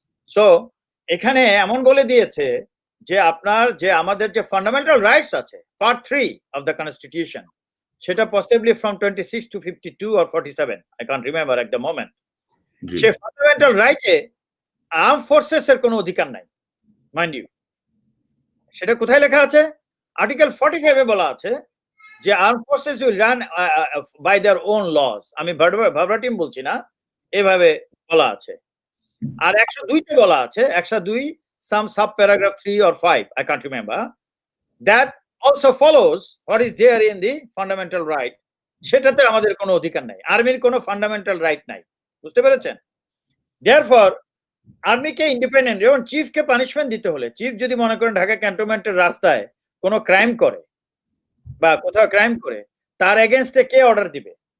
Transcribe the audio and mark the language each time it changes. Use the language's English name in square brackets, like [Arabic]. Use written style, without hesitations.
[Bangla] So এখানে এমন বলে দিয়েছে যে আপনার যে আমাদের যে ফান্ডামেন্টাল রাইটস আছে, [English] part 3 of the constitution, [Bangla] সেটা [English] Possibly from 26 to 52 or 47, I can't remember at the moment. [Bangla] Say fundamental রাইটে আর্ম ফোর্সেস এর কোনো অধিকার নাই, [English] Mind you. [Bangla] সেটা কোথায় লেখা আছে? [English] article 45 [Bangla] এ বলা আছে যে [English] Arm forces will run by their own laws. [Bangla] আমি ভার্বাটিম বলছি না, এভাবে বলা আছে। আর 102 তে বলা আছে, [English] 102 some sub paragraph 3 or 5, I can't remember, that also follows what is there in the fundamental right. [Bangla] সেটাতে আমাদের কোনো অধিকার নাই, আর্মির কোনো ফান্ডামেন্টাল রাইট নাই, বুঝতে পেরেছেন? দেয়ারফর আর্মিকে ইন্ডিপেন্ডেন্ট, যেমন চিফকে পানিশমেন্ট দিতে হলে, চিফ যদি মনে করেন ঢাকা ক্যান্টনমেন্টের রাস্তায় কোনো ক্রাইম করে বা কোথাও ক্রাইম করে, তার এগেনস্টে কে অর্ডার দিবে?